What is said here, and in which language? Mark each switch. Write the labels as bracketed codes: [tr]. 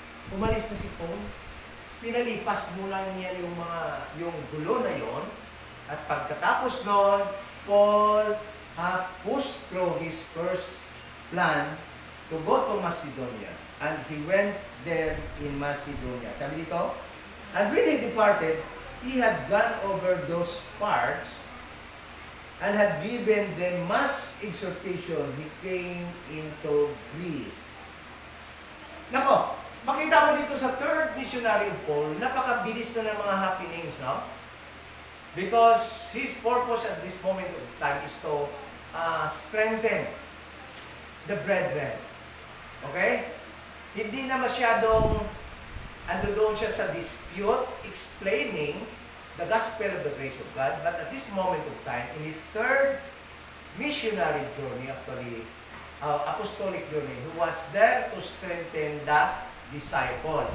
[tl] Umalis na si Paul. Pinalipas muna niya yung gulo na yon, at pagkatapos noon, [en] Paul pushed through his first plan to go to Macedonia, and he went there in Macedonia. [tl] Sabi dito, [en] and when he departed, he had gone over those parts and had given them much exhortation, he came into Greece. [tl] Nako, makita mo dito sa third missionary of Paul, napakabilis na ng mga happenings, no? [en] Because his purpose at this moment of time is to strengthen the brethren. Okay? [tl] Hindi na masyadong ando doon siya sa [en] dispute, explaining the gospel of the grace of God, but at this moment of time, in his third missionary journey, actually, apostolic journey, he was there to strengthen the disciple.